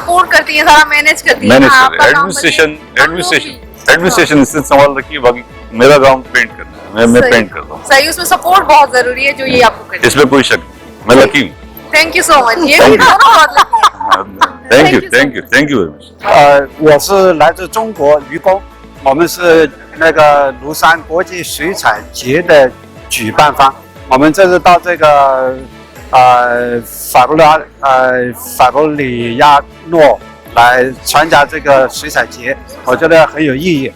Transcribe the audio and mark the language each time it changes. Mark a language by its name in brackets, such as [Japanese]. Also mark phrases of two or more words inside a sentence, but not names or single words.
[Hindi] सपोर्ट करती है, सारा मैनेज करती है। मैनेज हाँ, कर एडमिनिस्ट्रेशन इससे संभाल रखी है, बाकी मेरा काम पेंट करना है, मैं पेंट करता हूँ। सही, उसमें सपोर्ट बहुत जरूरी है जो ये आपको करती है। इसमें कोई शक नहीं, मैं लकी हूँ। [English] thank you so much. [Hindi] ये भी बहुत lucky है। [English] thank you very much. [Chinese] 我是来自中国愚公，我们是那个庐山国际水彩节的举办方。我们这次到这个法布里亚诺来参加这个水彩节，我觉得很有意义。